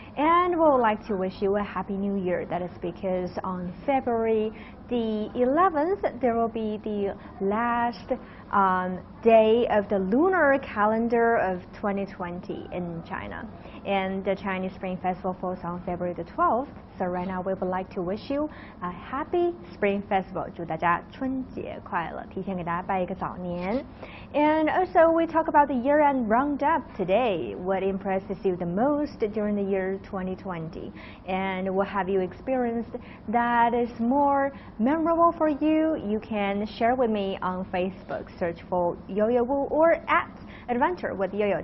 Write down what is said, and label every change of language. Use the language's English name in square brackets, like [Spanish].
[English] And we would like to wish you a Happy New Year. That is because on February the 11th, there will be the last day of the lunar calendar of 2020 in China. And the Chinese Spring Festival falls on February the 12th. So right now we would like to wish you a happy Spring Festival. [Chinese] 祝大家春节快乐，提前给大家拜一个早年。 [English] And also we talk about the year-end roundup today. What impresses you the most during the year 2020? And what have you experienced that is more memorable for you? You can share with me on Facebook. Search for Yo-Yo Wu or @Adventure with Yo-Yo.